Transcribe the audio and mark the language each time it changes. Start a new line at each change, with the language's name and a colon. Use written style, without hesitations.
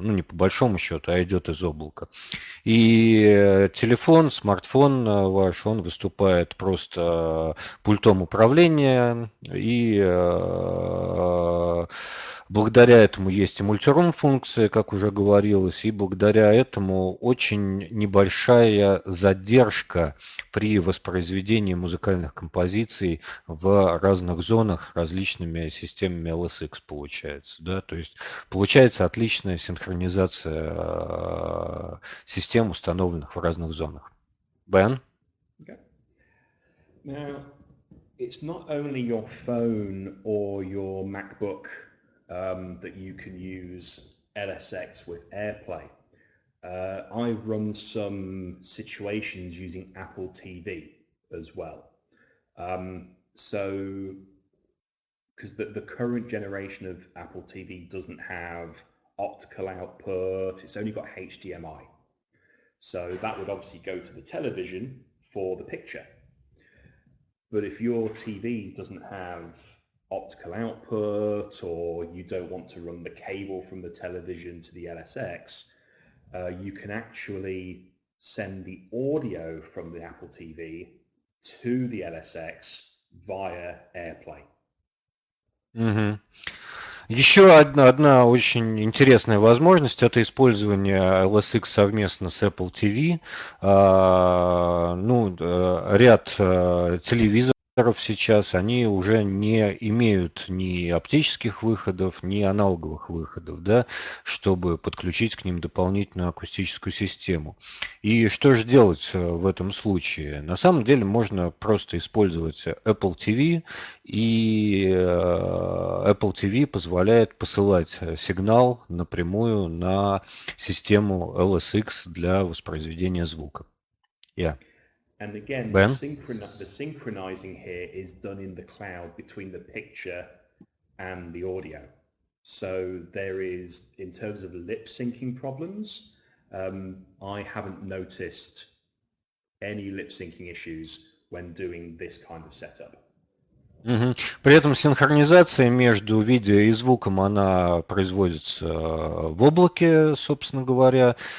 Russian: Ну, не по большому счету, а идет из облака. И телефон, смартфон ваш, он выступает просто пультом управления, и благодаря этому есть и мультирум функция, как уже говорилось, и благодаря этому очень небольшая задержка при воспроизведении музыкальных композиций в разных зонах различными системами LSX получается. Да? То есть получается отличная синхронизация систем, установленных в разных зонах. Бен?
English: Okay. Now, it's not only your phone or your MacBook that you can use LSX with AirPlay. I've run some situations using Apple TV as well. So, because the current generation of Apple TV doesn't have optical output, it's only got HDMI. So that would obviously go to the television for the picture. But if your TV doesn't have optical output, or you don't want to run the cable from the television to the LSX, you can actually send the audio from the Apple TV to the LSX via AirPlay.
Russian: Еще одна очень интересная возможность – это использование LSX совместно с Apple TV. Ряд телевизоров сейчас, они уже не имеют ни оптических выходов, ни аналоговых выходов, да, чтобы подключить к ним дополнительную акустическую систему. И что же делать в этом случае? На самом деле можно просто использовать Apple TV, и Apple TV позволяет посылать сигнал напрямую на систему LSX для воспроизведения звука.
English: And again, Ben? the synchronizing here is done in the cloud between the picture and the audio. So there is, in terms of lip syncing problems, I haven't noticed any lip syncing issues when doing this kind of setup.
Russian: При этом синхронизация между видео и звуком, она производится в облаке, собственно говоря.